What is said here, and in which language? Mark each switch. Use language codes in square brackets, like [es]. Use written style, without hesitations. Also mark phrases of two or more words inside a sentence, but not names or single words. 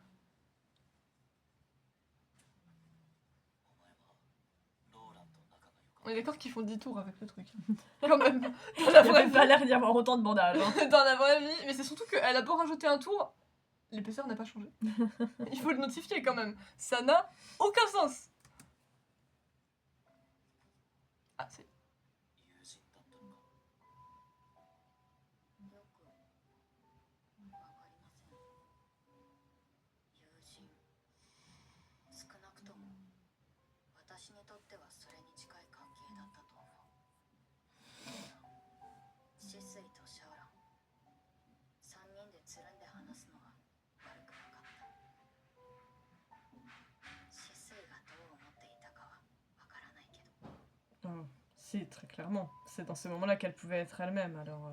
[fr] On est d'accord qu'ils font 10 tours avec le truc. Quand même. Dans Il la n'y vraie avait pas vie. l'air d'y avoir autant de bandages. Hein. Dans la vraie vie. Mais c'est surtout qu'elle a beau rajouter un tour, l'épaisseur n'a pas changé. Il faut le notifier quand même. Ça n'a aucun sens. Ah, c'est. [ja] 私にとってはそれに近い関係だったと思う。シスイとシャオラン、3人でつるんで話すのは悪くなかった。シスイがどう思っていたかはわからないけど。 [fr] Si, très clairement. C'est dans ce moment-là qu'elle pouvait être elle-même, alors...